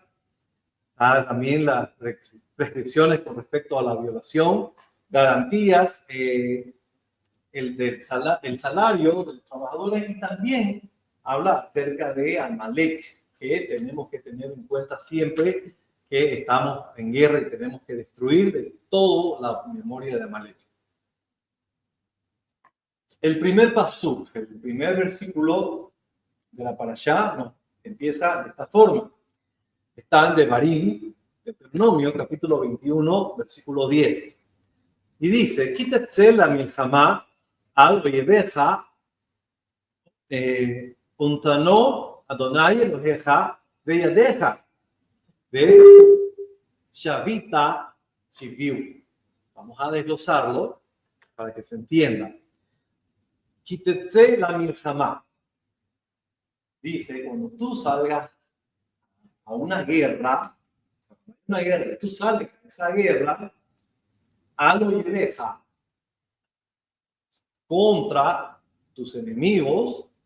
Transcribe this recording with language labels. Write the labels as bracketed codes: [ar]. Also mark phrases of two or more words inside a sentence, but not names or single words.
[es] También las prescripciones con respecto a la violación, garantías, el salario de los trabajadores, y también habla acerca de Amalek, que tenemos que tener en cuenta siempre que estamos en guerra y tenemos que destruir de todo la memoria de Amalek. El primer pasuk, el primer versículo de la parashá nos empieza de esta forma. Está en Devarim, Deuteronomio, capítulo 21, versículo 10. Y dice, [he] כי תצא למלחמה על אויביך ונתנו אדוני אלהיך בידך ושבית שביו. [es] Vamos a desglosarlo para que se entienda. [he] כי תצא למלחמה. [es] Dice, cuando tú salgas a una guerra, y tú sales a esa guerra, [he] על אויביך, [es] contra tus enemigos,